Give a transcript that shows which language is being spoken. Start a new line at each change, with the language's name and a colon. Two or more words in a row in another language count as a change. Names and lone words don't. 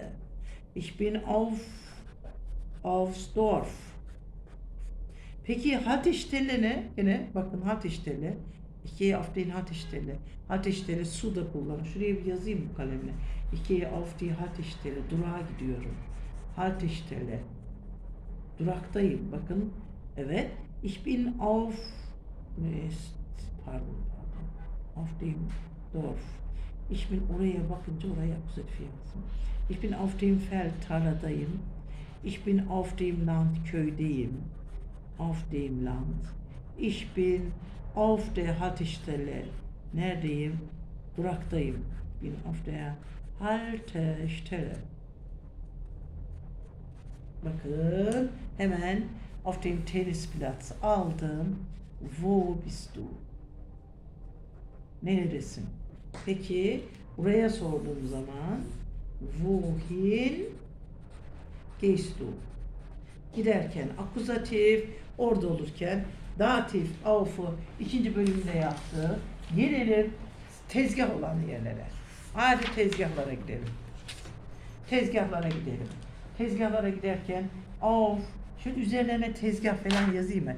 German: Ich bin aufs Dorf.
Turkish: Peki Haltestelle ne? Yine bakın Haltestelle.
German: Ich gehe auf den Haltestelle.
Turkish: Haltestelle su da kullanın. Şuraya bir yazayım bu kalemle.
German: Ich gehe auf die Haltestelle.
Turkish: Durağa gidiyorum. Haltestelle. Duraktayım. Bakın. Evet.
German: Ich bin pardon. Auf dem Dorf. Ich bin
Turkish: oraya bakınca oraya akuzatif yazdım.
German: Ich bin auf dem Feld, tarladayım. Ich bin auf dem Land, köydeyim. Auf dem Land. Ich bin auf der Haltestelle.
Turkish: Neredeyim? Duraktayım.
German: Bin auf der Haltestelle.
Turkish: Bakın hemen
German: auf dem Tennisplatz
Turkish: aldım.
German: Wo bist du?
Turkish: Neredesin? Peki buraya sorduğum zaman
German: wohin gehst du?
Turkish: Giderken akuzatif, orada olurken datif, auf'u ikinci bölümde yaptı. Gelelim tezgah olan yerlere. Hadi tezgahlara gidelim. Tezgahlara gidelim. Tezgahlara giderken auf, şu üzerlerine tezgah falan yazayım mı?